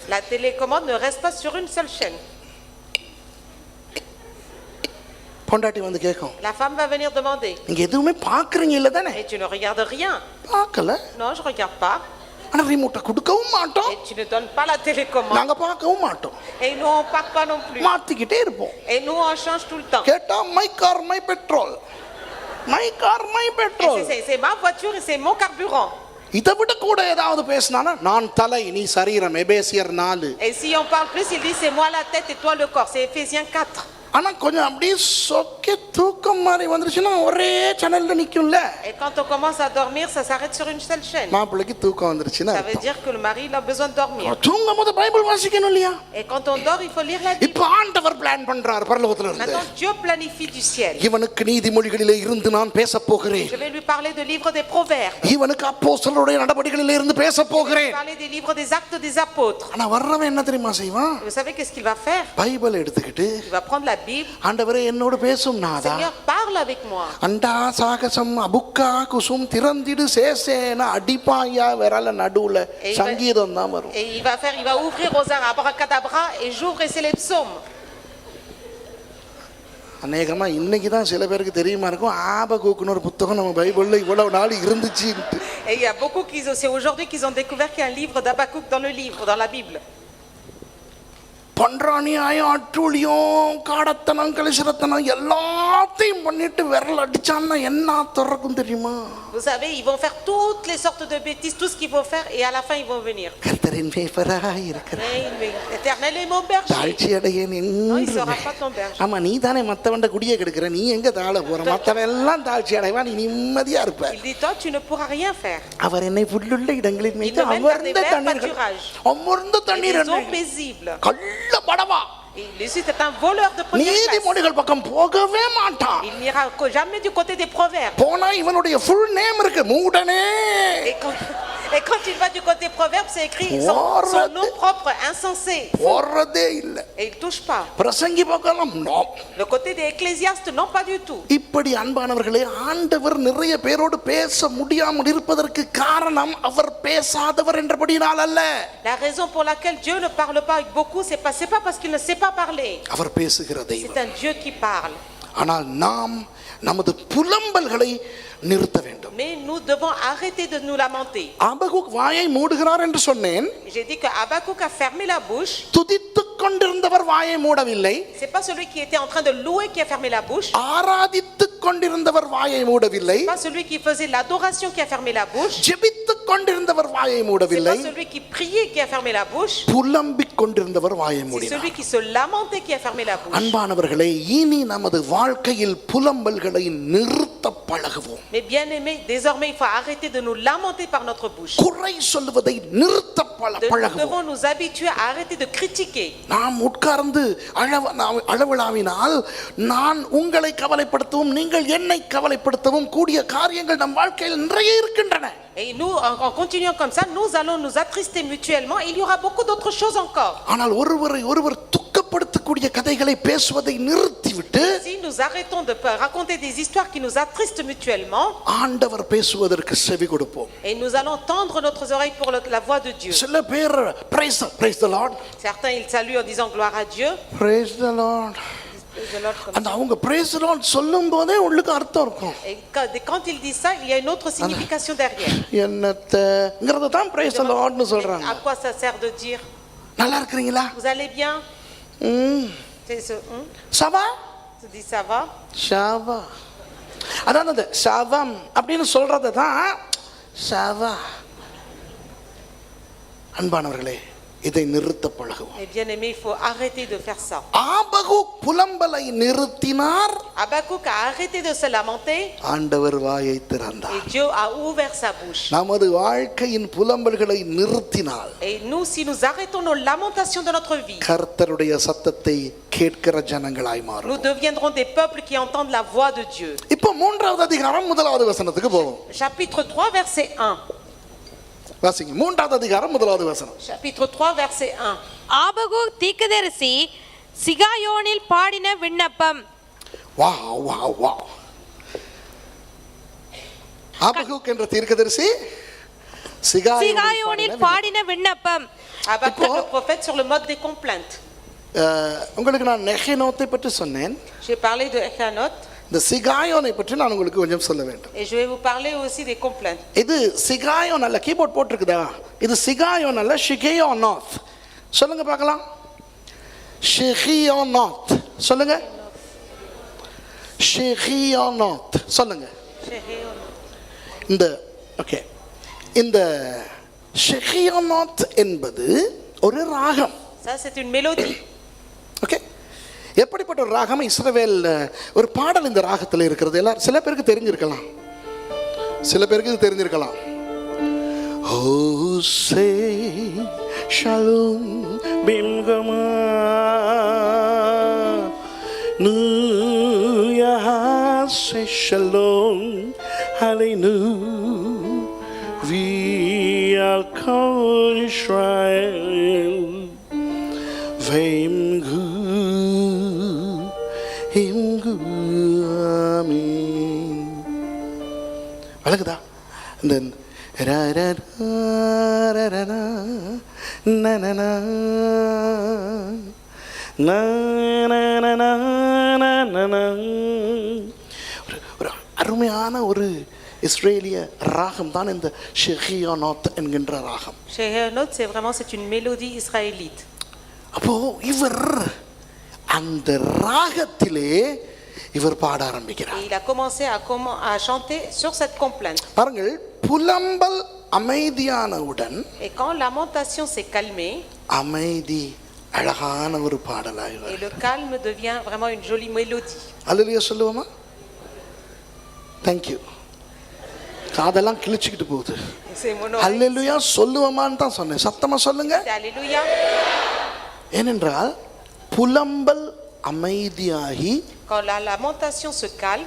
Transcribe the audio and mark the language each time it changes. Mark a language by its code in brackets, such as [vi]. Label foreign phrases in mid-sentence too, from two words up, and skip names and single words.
[fr] la télécommande ne reste pas sur une seule chaîne. [ta] பொண்டாட்டி வந்து கேட்கும், [fr] La femme va venir demander, [ta] நீங்க எதுவுமே பாக்குறீங்க இல்ல தானே? [fr] et tu ne regardes rien? [ta] பார்க்கல. [fr] Non, je regarde pas. [ta] ஆனா ரிமோட்டை கொடுக்கவும் மாட்டோம், [fr] Et tu ne donnes pas la télécommande. [ta] நாங்க பார்க்கவும் மாட்டோம், [fr] Et nous on part pas non plus. [ta] மாத்திக்கிட்டே இருப்போம். [fr] Et nous on change tout le temps. [ta] கேட்டா [en] my car my petrol, my car my [fr] Et [ta] பெட்ரோல். [fr] c'est ma voiture et c'est mon carburant. [ta] இதை விட கூட ஏதாவது பேசினானா நான் தலை நீ சரீரம், எபேசியர் 4. [fr] Et si on parle plus, il dit c'est moi la tête et toi le corps. C'est Éphésiens 4. [ta] ஆனா கொஞ்சம் அப்படியே சொக்கே தூக்கம் மாதிரி வந்துருச்சுன்னா ஒரே சேனல்ல நிக்கும்ல. [fr] Et quand on commence à dormir, ça s'arrête sur une seule chaîne. [ta] மாப்பிள்ளைக்கு தூக்கம் வந்துருச்சுன்னா [fr] Ça veut dire que le mari il a besoin de dormir. [ta] தூங்கும் போது பைபிள் வாசிக்கணும் இல்லையா? [fr] Et quand on dort, il faut lire la Bible. [ta] இப்ப ஆண்டவர் பிளான் பண்றார் பரலோகத்துல இருந்து. [fr] Maintenant, Dieu planifie du ciel. [ta] இவனுக்கு நீதிமொழிகளிலே இருந்து நான் பேச போகிறேன். [fr] Je vais lui parler de livre des proverbes. [ta] இவனுக்கு அப்போஸ்தலருடைய நடபடிகளிலே இருந்து பேச [fr] Je vais [ta] போகிறேன். [fr] lui parler des livres des actes des apôtres. [ta] ஆனா வர்றவன் என்ன தெரியுமா செய்வான்? [fr] Vous savez qu'est-ce qu'il va faire? [ta] பைபிள் எடுத்துக்கிட்டு [fr] Il va prendre la Bible, [ta] ஆண்டவரே என்னோடு பேசும் நாதா. [fr] Seigneur, parle avec moi. [ta] அண்டா சாகசம் அபுக்கா குசும் திறந்திடு சேசேன அடிப்பாயா விரல நடுவுல சங்கீதம் தான் வரும். [fr] Et il va ouvrir aux arts abracadabra et j'ouvre et c'est les psaumes. [ta] அநேகமா இன்னைக்கு தான் சில பேருக்கு தெரியுமா இருக்கும் ஆபகூக்குன்னு ஒரு புத்தகம் நம்ம பைபிள்ல இவ்வளவு நாள் இருந்துச்சுன்ட்டு. [fr] Et il y a beaucoup c'est aujourd'hui qu'ils ont découvert qu'il y a un livre d'Habakkuk dans la Bible. [ta] பன்றாணியாயும் அட்டூழியம் காடத்தனம் கலிசரத்தனம் எல்லாத்தையும் பண்ணிட்டு விரல் அடிச்சான்னா என்ன திறக்கும் தெரியுமா? [fr] Vous savez, ils vont faire toutes les sortes de bêtises, tout ce qu'ils vont faire, et à la fin ils vont venir. [ta] கர்த்தரின் மேய்ப்பராய் இருக்கிறார். [fr] L'Éternel est mon berger. [ta] தாழ்ச்சி அடையேன் [fr] Non, il [ta] என்று. [fr] sera pas ton berger. [ta] ஆமா நீ தானே மத்தவண்ட குடியே கெடுக்கிற, நீ எங்க தாழ போற? மத்தவன் எல்லாம் தாழ்ச்சி அடைவா, நீ நிம்மதியா இருப்ப. [fr] Il dit toi tu ne pourras rien faire. [ta] அவர் என்னை புல்லுள்ள இடங்களில் மேய்த்து [fr] Il me mène [ta] அமர்ந்த [fr] vers des [ta] தண்ணீர்கள் [fr] pâturages. [ta] அமர்ந்த [fr] Des [ta] தண்ணீர் [fr] eaux paisibles. [ta] கள்ள படவா [fr] Lui c'est un voleur de première classe. [ta] நீதிமொழிகள் பக்கம் போகவே மாட்டான். [fr] Il n'ira jamais du côté des proverbes. [ta] போனா இவனுடைய [en] full name [ta] இருக்கு, மூடனே. [fr] Et quand il va du côté proverbe, c'est écrit son nom propre, insensé. [ta] போறதே இல்ல. [fr] Et il touche pas. [ta] பிரசங்கி பக்கம் நோ. [fr] Le côté des ecclésiastes, non pas du tout. [ta] இப்படி அன்பானவர்களே, ஆண்டவர் நிறைய பேரோடு பேச முடியாமல் இருப்பதற்கு காரணம் அவர் பேசாதவர் என்றபடியால் அல்ல. [fr] La raison pour laquelle Dieu ne parle pas avec beaucoup, c'est pas parce qu'il ne sait pas parler. [ta] அவர் பேசுகிற தெய்வம். [fr] C'est un Dieu qui parle. [ta] ஆனால் நாம் நமது புலம்பல்களை நிறுத்த வேண்டும். [fr] Mais nous devons arrêter de nous lamenter. [ta] ஆபகுக் வாயை மூடுகிறார் என்று சொன்னேன். [fr] J'ai dit que Habakkuk a fermé la bouche. [ta] துதித்துக் கொண்டிருந்தவர் வாயை மூடவில்லை. [fr] C'est pas celui qui était en train de louer qui a fermé la bouche. [ta] ஆராதித்துக் கொண்டிருந்தவர் வாயை மூடவில்லை. [fr] C'est pas celui qui faisait l'adoration qui a fermé la bouche. [ta] ஜெபித்துக் கொண்டிருந்தவர் வாயை [fr] C'est [ta] மூடவில்லை. [fr] pas celui qui priait qui a fermé la bouche. [ta] புலம்பிக் கொண்டிருந்தவர் வாயை [fr] C'est [ta] மூடினார். [fr] celui qui se lamentait qui a fermé la bouche. [ta] அன்பானவர்களே, இனி நமது வாழ்க்கையில் புலம்பல்களை நிறுத்த பழகுவோம். [fr] Mais bien aimés, désormais il faut arrêter de nous lamenter par notre bouche. [ta] குறை சொல்லுவதை நிறுத்த [fr] Nous [ta] பழகுவோம். [fr] devons nous habituer à arrêter de critiquer. [ta] நாம் உட்கார்ந்து அளவிலாவினால் நான் உங்களை கவலைப்படுத்தவும் நீங்கள் என்னை கவலைப்படுத்தவும் கூடிய காரியங்கள் நம் வாழ்க்கையில் நிறைய இருக்கின்றன. [fr] Et nous, en continuant comme ça, nous allons nous attrister mutuellement. Il y aura beaucoup d'autres choses encore. [ta] ஆனால் ஒருவரை ஒருவர் துக்கப்படுத்தக்கூடிய கதைகளை பேசுவதை நிறுத்திவிட்டு [fr] Si nous arrêtons de raconter des histoires qui nous attristent mutuellement, [ta] ஆண்டவர் பேசுவதற்கு செவி கொடுப்போம். [fr] et nous allons tendre nos oreilles pour la voix de Dieu. [ta] சில பேர் [en] praise the Lord, [fr] Certains ils saluent en disant gloire à Dieu. [en] praise the Lord. Praise the Lord comme [ta] அந்த அவங்க [en] praise the Lord [ta] சொல்லும் போதே உள்ளுக்கு அர்த்தம் இருக்கும். [fr] Et quand ils disent ça, il y a une autre signification derrière. [ta] என்னத்தங்கறத தான் [en] praise the Lord [ta] னு சொல்றாங்க. [fr] À quoi ça sert de dire [ta] நல்லா இருக்கீங்களா? [fr] vous allez bien? C'est ce ça va? tu dis ça va? ça va. [ta] அதான் அந்த சாவம் அப்படின்னு சொல்றத தான் சாவா. அன்பானவர்களே, இதை நிறுத்த பழகுவோம். [fr] Et bien aimé, il faut arrêter de faire ça. [ta] ஆபகுக் புலம்பலை நிறுத்தினார். [fr] Habakkuk a arrêté de se lamenter. [ta] ஆண்டவர் வாயை திறந்தார். [fr] Et Dieu a ouvert sa bouche. [ta] நமது வாழ்க்கையின் புலம்பல்களை நிறுத்தினால் [fr] Et nous, si nous arrêtons nos lamentations de notre vie, [ta] கர்த்தருடைய சத்தத்தை கேட்கிற ஜனங்களாய் மாறும். [fr] nous deviendrons des peuples qui entendent la voix de Dieu. [ta] இப்போ 3வது அதிகாரம் 1வது வசனத்துக்கு போவோம். [fr] Chapitre 3, verset 1. [ta] வாசிங்க. 3வது அதிகாரம் 1வது வசனம். [fr] Chapitre 3, verset 1. [ta] ஆபகுக் தீர்க்கதரிசி சிகாயோனில் பாடின விண்ணப்பம். [en] wow wow wow. [ta] ஆபகுக் என்ற தீர்க்கதரிசி சிகாயோனில் பாடின விண்ணப்பம். [fr] Habakkuk le prophète sur le mode des complaintes. [ta] உங்களுக்கு நான் நெகனோத்தை பற்றி சொன்னேன். [fr] J'ai parlé de Echanot. [ta] இந்த சிகாயோனை பற்றி நான் உங்களுக்கு கொஞ்சம் சொல்ல வேண்டும். [fr] Et je vais vous parler aussi des complaintes. [ta] இது சிகாயோன் அல்ல, கீபோர்ட் போட்டிருக்குதா? இது சிகாயோன் அல்ல, ஷிகேயோனாத். சொல்லுங்க பார்க்கலாம். ஷிகேயோனாத் சொல்லுங்க. ஷிகேயோனாத் சொல்லுங்க. இந்த ஓகே, இந்த ஷிகேயோனாத் என்பது ஒரு ராகம். [fr] Ça c'est une mélodie. [ta] ஓகே, எப்படிப்பட்ட ஒரு ராகம்? இஸ்ரவேல் ஒரு பாடல் இந்த ராகத்தில் இருக்கிறது. எல்லாரும் சில பேருக்கு தெரிஞ்சிருக்கலாம், சில பேருக்கு இது தெரிஞ்சிருக்கலாம். [he] עושה שלום במרומיו יעשה שלום [en] hallelujah we are called Israel. [ta] Vem gu விளக்குதா? இந்த ஒரு அருமையான ஒரு இஸ்ரேலிய ராகம் தான் இந்த ஷெஹியோனோத் என்கின்ற ராகம். [fr] Shehionot, c'est une mélodie israélite. [ta] அப்போ இவர் அந்த ராகத்திலே இவர் பாட ஆரம்பிக்கிறார். [fr] Et il a commencé à chanter sur cette complainte. [ta] பாருங்கள், புலம்பல் அமைதியானவுடன் [fr] Et quand lamentation s'est calmée, [ta] அமைதி அழகான ஒரு பாடலாய் [fr] et [ta] வரும். [fr] le calme devient vraiment une jolie mélodie. [ta] அல்லேலூயா சொல்லுவோமா? தேங்க்யூ. காதெல்லாம் கிழிச்சுக்கிட்டு போகுது. [fr] C'est mon oreille. [ta] அல்லேலூயா சொல்லுவோமான்னு தான் சொன்னேன். சத்தமா சொல்லுங்க. [fr] C'est alléluia. [ta] ஏனென்றால் புலம்பல் அமைதியாகி, [fr] Quand la lamentation se calme,